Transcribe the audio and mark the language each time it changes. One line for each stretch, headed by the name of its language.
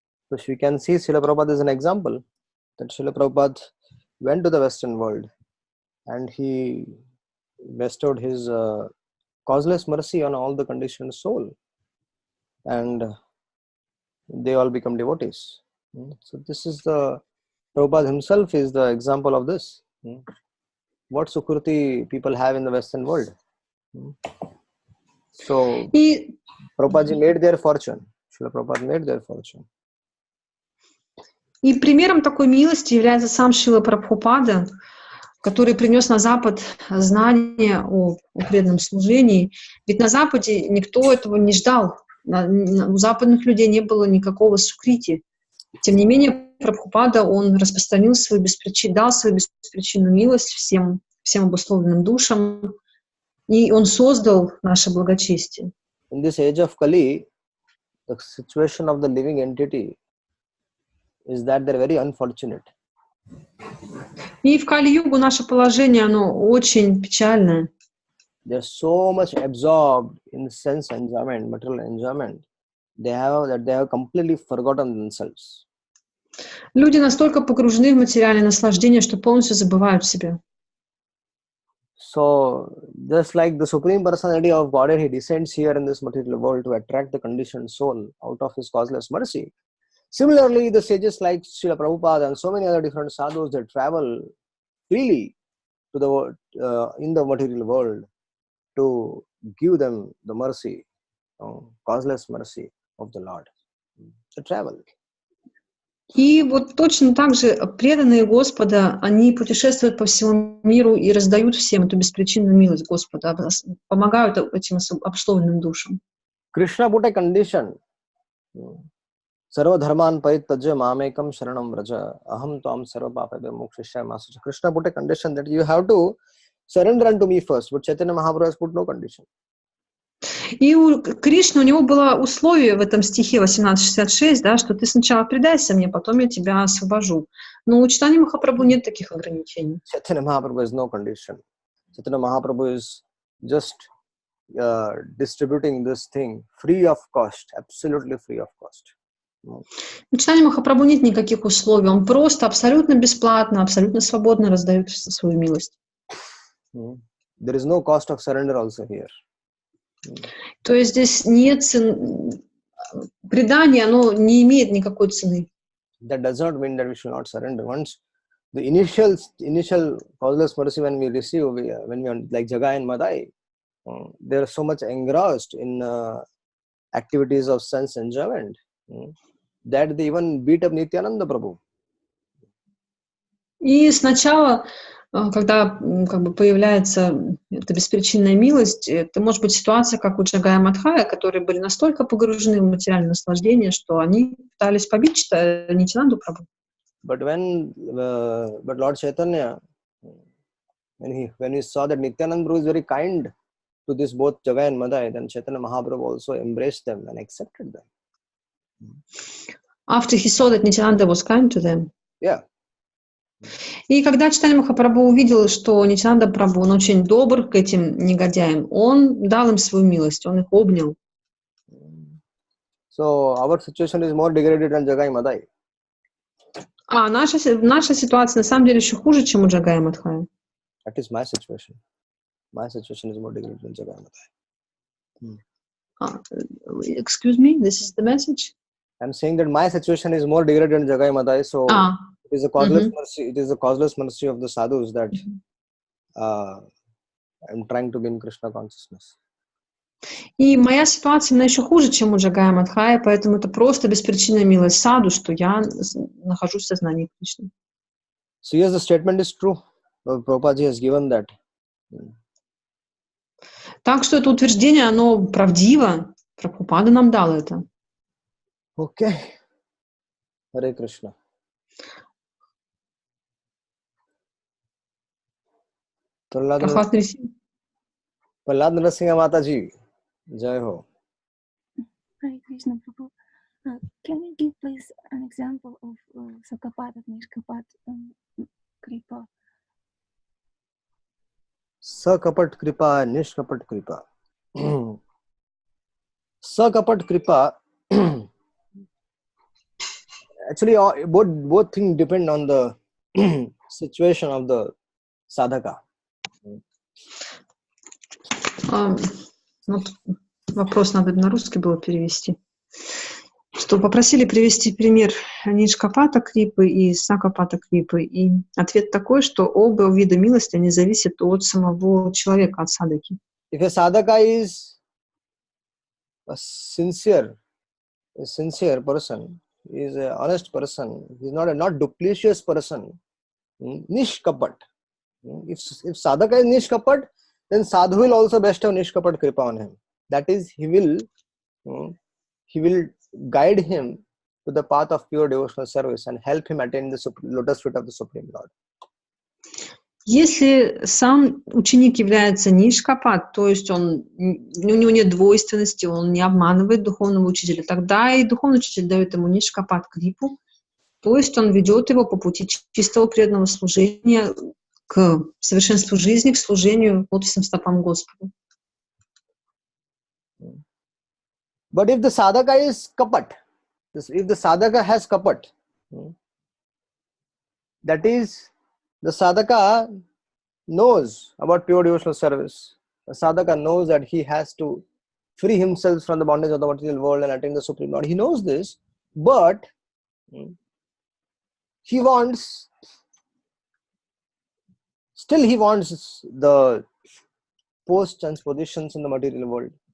English: So we can see Srila Prabhupada is an example that Srila Prabhupada went to the Western world and he bestowed his causeless mercy on all the conditioned soul, and they all become devotees. So this is the Prabhupada himself is the example of this. What Sukruti people have in the Western world. So Prabhupada made their fortune. Srila Prabhupada made their fortune.
Russian: И примером такой милости является сам Шрила Прабхупада, который принес на Запад знания о преданном служении. Ведь на Западе никто этого не ждал. У западных людей не было никакого сукрити. Тем не менее, Прабхупада, он распространил свою дал свою беспричинную милость всем обусловленным душам, и он создал наше благочестие.
English: In this age of Kali, the situation of the living entity is that they're very unfortunate.
Russian: И в Кали-югу наше положение, оно очень печальное.
English: They're so much absorbed in sense enjoyment, material enjoyment, they have completely forgotten themselves.
Russian: Люди настолько погружены в материальное наслаждение, что полностью забывают себя.
English: So, just like the Supreme Personality of Godhead, he descends here in this material world to attract the conditioned soul out of his causeless mercy. Similarly, the sages like Srila Prabhupada and so many other different sadhus, they travel freely to the world, in the material world to give them the mercy, causeless mercy of the Lord. They travel.
Russian: И вот точно так же преданные Господа, они путешествуют по всему миру и раздают всем эту беспричинную милость Господа, помогают этим обусловленным душам.
English: Krishna put a condition.
Sanskrit: Sarva dharman parittajya mamekam sharanam vraja aham tvam sarva papabhyo mokshishya masacha.
English: Krishna put a condition that you have to surrender unto me first, but Chaitanya Mahaprabhu has put no condition.
Russian: И у Кришны, у него было условие в этом стихе 18.66, да, что ты сначала предайся мне, потом я тебя освобожу. Но у Чайтаньи Махапрабху нет таких ограничений.
English: Chaitanya Mahaprabhu has no condition. Chaitanya Mahaprabhu is just distributing this thing free of cost, absolutely free of cost.
Russian: У Чайтаньи Махапрабху нет никаких условий, он просто абсолютно бесплатно, абсолютно свободно раздает свою милость.
English: There is no cost of surrender also here.
Russian: То есть здесь нет предание, оно не имеет никакой цены.
English: That does not mean that we should not surrender. Once the initial causeless mercy when we receive, when we are like Jagai and Madai, they are so much engrossed in activities of sense enjoyment that they even beat up Nityananda Prabhu.
Russian: И сначала, когда как бы появляется эта беспричинная милость, это может быть ситуация, как у Джагая Мадхая, которые были настолько погружены в материальное наслаждение, что они пытались побить Нитянанду Прабху.
English: But Lord Chaitanya, when he saw that Nityananda Prabhu is very kind to this both Jagai and Madai, then Chaitanya Mahaprabhu also embraced them and accepted them. After he saw that Nityananda was kind to them. Yeah.
Russian: И когда Чайтанья Махапрабху увидел, что Нитянанда Прабху, он очень добр к этим негодяям, он дал им свою милость, он их обнял.
English: So our situation is more degraded than Jagai Madai.
Russian: А наша ситуация на самом деле еще хуже, чем у Джагая Мадхая.
English: That is my situation. My situation is more degraded than Jagai Madai. Excuse me, this is the message? I'm saying that my situation is more degraded than Jagai Madai, so it is a causeless mercy. It is a causeless mercy of the sadhus that I'm trying to be in Krishna consciousness.
Russian: И моя ситуация, она еще хуже, чем у Джагая Мадхая, поэтому это просто беспричинная милость саду, что я нахожусь в сознании Кришны.
English: So yes, the statement is true. Prabhupada has given that.
Russian: Так что это утверждение, оно правдиво. Прабхупада нам дал это.
English: Okay. Hare Krishna.
Hindi: Prahlad Narasimha माता जी, जय हो.
English: Hare Krishna, Prabhu. Can you give please an example of Sakapat and Nishkapat Kripa? Sakapat Kripa, Nishkapat Kripa. Sakapat Kripa, actually both things depend on the situation of the sadhaka.
Russian: Вот вопрос надо на русский было перевести. Что попросили привести пример Нишкапата Крипы и Сакапата Крипы. И ответ такой, что оба вида милости, они зависят от самого человека, от садаки.
English: If a sadhaka is a sincere person, is an honest person, he is not duplicitous person, Nishkapat. If sadhaka is Nishkapat, then sadhu will also bestow Nishkapat Kripa on him. That is, he will guide him to the path of pure devotional service and help him attain the lotus feet of the Supreme Lord.
Russian: Если сам ученик является нишкапат, то есть у него нет двойственности, он не обманывает духовного учителя, тогда и духовный учитель дает ему нишкапат крипу, то есть он ведет его по пути чистого преданного служения к совершенству жизни, к служению лотосным стопам Господу.
English: But if the sadhaka is kapat, if the sadhaka has kapat, that is, the sadhaka knows about pure devotional service. The sadhaka knows that he has to free himself from the bondage of the material world and attain the Supreme Lord. He knows this, but he wants the posts and positions in the material world.